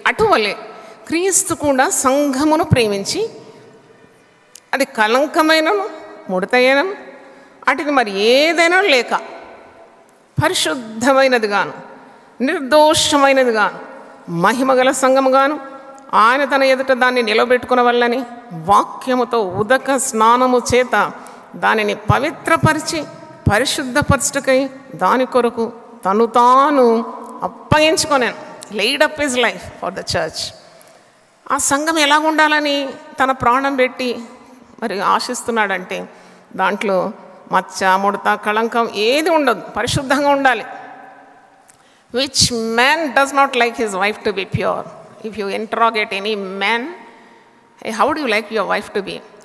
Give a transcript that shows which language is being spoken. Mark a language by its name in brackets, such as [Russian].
[Telugu] అటువలే క్రీస్తు కూడా సంఘమును ప్రేమించి అది కళంకమైనను ముడతైనను అటుది మరి ఏదైనా లేక పరిశుద్ధమైనదిగాను నిర్దోషమైనదిగాను మహిమగల సంఘముగాను ఆయన తన ఎదుట దాన్ని నిలబెట్టుకున్న వల్లని వాక్యముతో ఉదక స్నానము చేత దానిని పవిత్రపరిచి పరిశుద్ధపరచుటకై దాని కొరకు తను తాను అప్పగించుకొనాను. [English] laid up his life for the church. [Telugu] ఆ సంఘం ఎలా ఉండాలని తన ప్రాణం పెట్టి మరి ఆశిస్తున్నాడంటే దాంట్లో మచ్చ ముడత కళంకం ఏది ఉండదు, పరిశుద్ధంగా ఉండాలి. [English] Which man does not like his wife to be pure? If you interrogate any man, how do you like your wife to be?